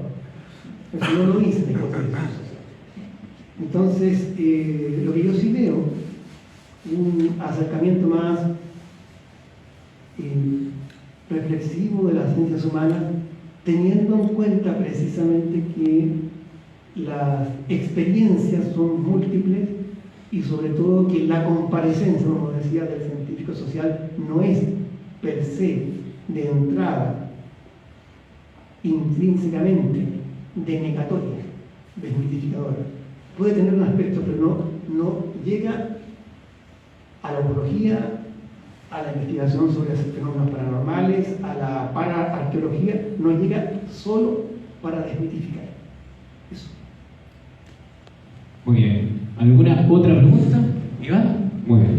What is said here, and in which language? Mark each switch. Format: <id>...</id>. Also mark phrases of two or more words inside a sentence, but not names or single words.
<es>Eso no lo dice la hipótesis psicosocial. Entonces, lo que yo sí veo, un acercamiento más reflexivo de las ciencias humanas, teniendo en cuenta precisamente que las experiencias son múltiples y sobre todo que la comparecencia, como decía, del científico social no es per se de entrada intrínsecamente denegatoria, desmitificadora. Puede tener un aspecto, pero no llega a la ufología, a la investigación sobre fenómenos paranormales, a la paraarqueología, no llega solo para desmitificar. Eso. Muy bien. ¿Alguna otra pregunta? ¿Iván? Muy bien.</es>